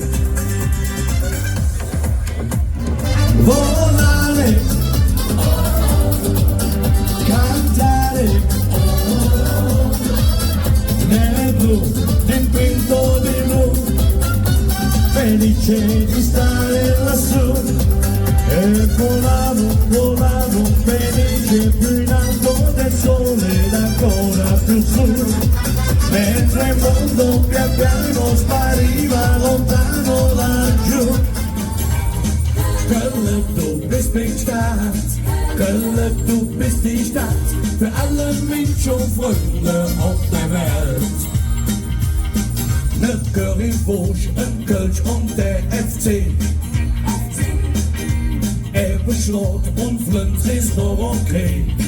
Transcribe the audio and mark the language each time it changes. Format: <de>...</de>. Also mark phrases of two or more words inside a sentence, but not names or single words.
<it>Volare, cantare, nel blu, dipinto di blu, felice di stare lassù. E volavo felice più in alto del sole ed ancora più su, mentre il mondo pian piano spariva lontano laggiù.</it> <de>Köln, du bist die Stadt, Köln, du bist die Stadt, für alle Menschen und Freunde auf der Welt. Ne Currywurst, ein Kölsch und der FC, Ebenschlot und Flint ist noch okay.</de>